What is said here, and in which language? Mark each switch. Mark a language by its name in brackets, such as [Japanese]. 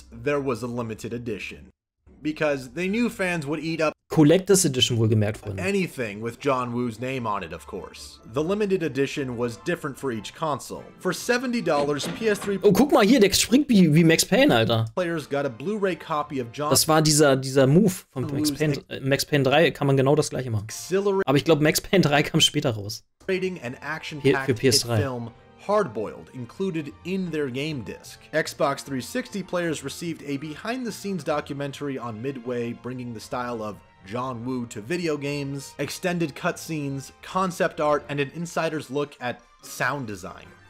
[English] There was a limited edition. Because they knew fans would eat up [German] Collector's Edition wohlgemerkt, Freunde. [English] anything with John Woo's name on it, of course. The limited edition was different for each console. For $70, PS3 [German] Oh, guck mal hier, der springt wie Max Payne, Alter. [English] players got a Blu-ray copy of John [German] Das war dieser Move von Max Payne. Max Payne 3 kann man genau das gleiche machen. Aber ich glaube, Max Payne 3 kam später raus. [English] and action-packed [German] Für PS3. [English] film Hardboiled included in their game disc. Xbox 360 players received a behind-the-scenes documentary on Midway bringing the style of John Woo to video games, extended cutscenes, concept art, and an insider's look at sound design.